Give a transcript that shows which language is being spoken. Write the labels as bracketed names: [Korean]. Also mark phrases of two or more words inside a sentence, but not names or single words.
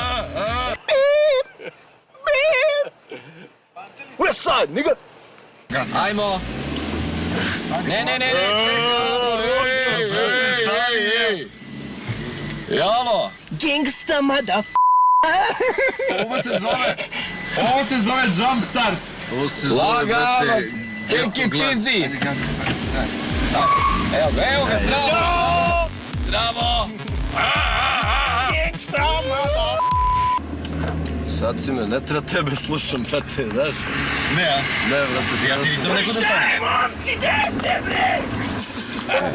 [Serbian] Ajmo. Ne, čekaj. Jalo. [English] Gangsta mother. [Serbian] Ovo se zove [English] jump start. Lagano. Take it easy. [Serbian] Evo ga, zdravo. Sad si me, ne treba tebe slušam, brate, znaš? Ne, a? Ne, brate, ja nisam rekao da sam...